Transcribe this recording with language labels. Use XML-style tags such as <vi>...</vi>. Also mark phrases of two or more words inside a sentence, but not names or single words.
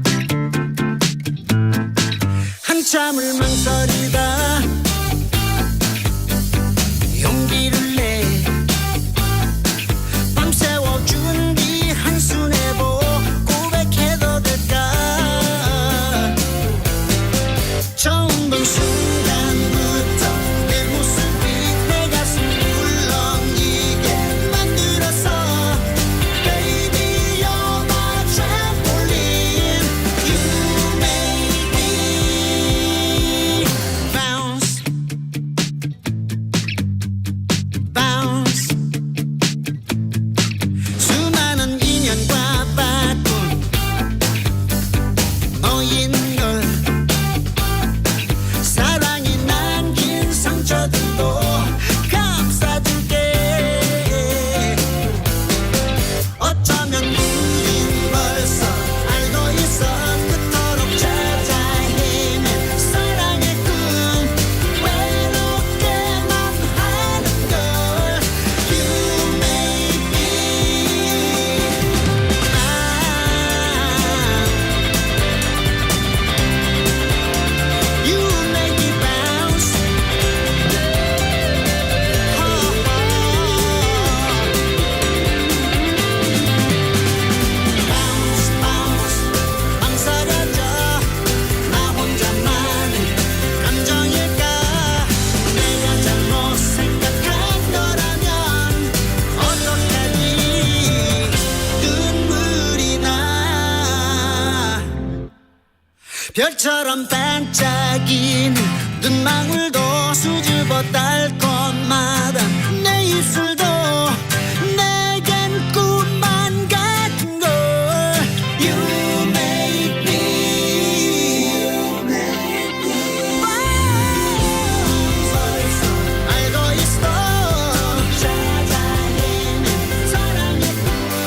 <ko>한참을 망설이다 용기를 내 밤새워 준비 한수 내보 고백해도 될까 처음 본 순간부터 내 모습이 내 가슴 울렁이게 만들었어</ko> <en>Baby you're my trampoline You make me bounce bounce</en> <ko>수많은 인연과 바꾼 너인 걸 사랑이 남긴 상처들도 감싸줄게 어쩌면 우린 벌써 알고 있어 그토록 찾아 헤맨 사랑의 꿈 외롭게만 하는 걸</ko> <en>You make me You make me bounce bounce bounce</en> <ko>망설여져 나 혼자만의 감정일까 내가 잘못 생각한 거라면 어떡하니 눈물이 나 별처럼 반짝이는 눈망울도 수줍어 달콤하던 내 입술도 내겐 꿈만 같은 걸</ko> <en>You make me</en> <ko>벌써 알고 있어 찾아 헤맨 사랑의 꿈</ko>